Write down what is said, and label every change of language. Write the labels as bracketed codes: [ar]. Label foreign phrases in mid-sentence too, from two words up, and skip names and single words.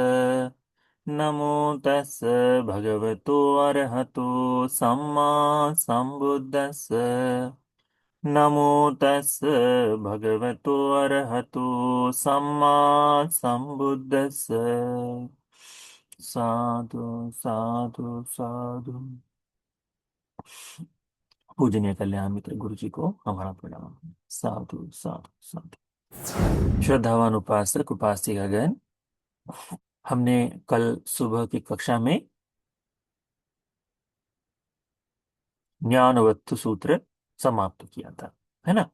[pi] नमो तस् भगवतो अरहतो सम्मा सम्बुद्धस्स। नमो तस् भगवतो अरहतो सम्मा सम्बुद्धस्स। साधु साधु साधु। [hi] पूजनीय कल्याण मित्र गुरु जी को हमारा प्रणाम। [pi] साधु साधु साधु। [hi] श्रद्धावान उपासक उपासिकागण, हमने कल सुबह की कक्षा में ज्ञानवत्तु सूत्र समाप्त किया था, है ना।